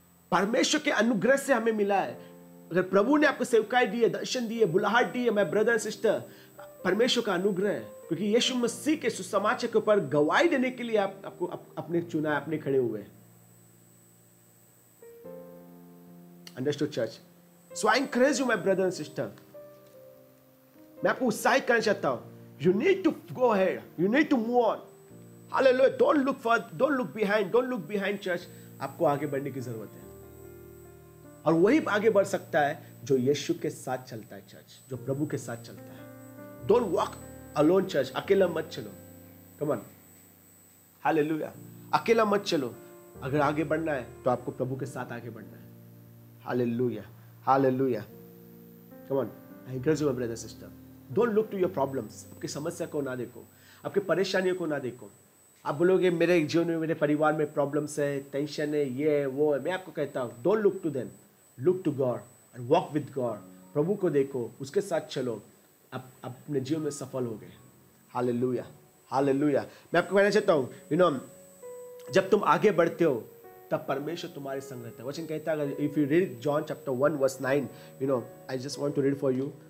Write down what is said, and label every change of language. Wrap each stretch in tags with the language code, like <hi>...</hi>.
<hi>परमेश्वर के अनुग्रह से हमें मिला है। अगर प्रभु ने आपको सेवकाई दी है, दर्शन दी है, बुलाहट दी है, मैं</hi> <en>brother and sister,</en> <hi>परमेश्वर का अनुग्रह है, क्योंकि यीशु मसीह के सुसमाचार के ऊपर गवाही देने के लिए आपको अपने चुना है, अपने खड़े हुए हैं।</hi> <en>Understood, church? So I encourage you, my brother and sister.</en> <hi>मैं आपको उत्साहित करना चाहता हूं।</hi> <en>You need to go ahead. You need to move on. Hallelujah. Don't look behind. Don't look behind, church.</en> <hi>आपको आगे बढ़ने की जरूरत है। और वही आगे बढ़ सकता है जो यीशु के साथ चलता है, चर्च, जो प्रभु के साथ चलता है।</hi> <en>Don't walk alone, church.</en> <hi>अकेला मत चलो।</hi> <en>Come on. Hallelujah. अकेला मत चलो।</en> <hi>अगर आगे बढ़ना है तो आपको प्रभु के साथ आगे बढ़ना है।</hi> <en>Hallelujah. Hallelujah. Come on. I encourage you, my brother, sister. Don't look to your problems.</en> <hi>आपकी समस्या को ना देखो, आपकी परेशानियों को ना देखो। आप बोलोगे मेरे जीवन में, मेरे परिवार में प्रॉब्लम्स है, टेंशन है, ये है, वो है। मैं आपको कहता हूँ,</hi> <en>don't look to them. Look to God and walk with God.</en> <hi>प्रभु को देखो, उसके साथ चलो, आप अपने जीवन में सफल हो गए। Hallelujah. Hallelujah. मैं आपको कहना चाहता हूँ, जब तुम आगे बढ़ते हो तब परमेश्वर तुम्हारे संग रहता है। वचन कहता है,</hi> <en>If you read John chapter 1 verse 9, I just want to read for you.</en>